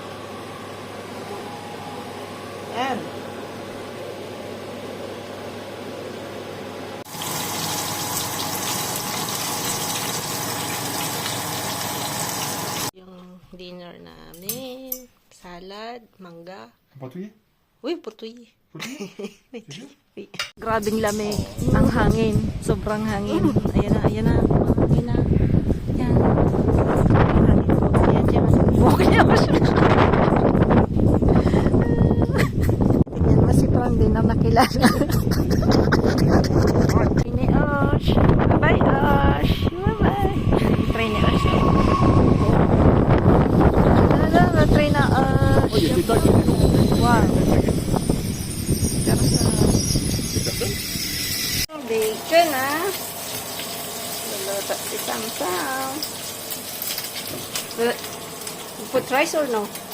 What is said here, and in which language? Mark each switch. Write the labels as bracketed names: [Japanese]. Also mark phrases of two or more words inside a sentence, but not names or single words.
[Filipino] Yan. Yung dinner namin, salad, mangga. Portugais? Uy, Portugais. Portugais? Grabing lamig. Ang hangin. Sobrang hangin. Ayan na, ayan na. Ayan na. Ayan. Ayan, ayan. Okay na ba siya? Tingnan mo si Tron din na nakilala. Trainy Osh. Bye-bye, Osh. Bye-bye. Trainy Osh. Ano, Trainy Osh. Oye, [French] c'est toi qui es long. [Filipino] Wow. Bacon, ah. Luluto si Samsam. [English] You put rice or no?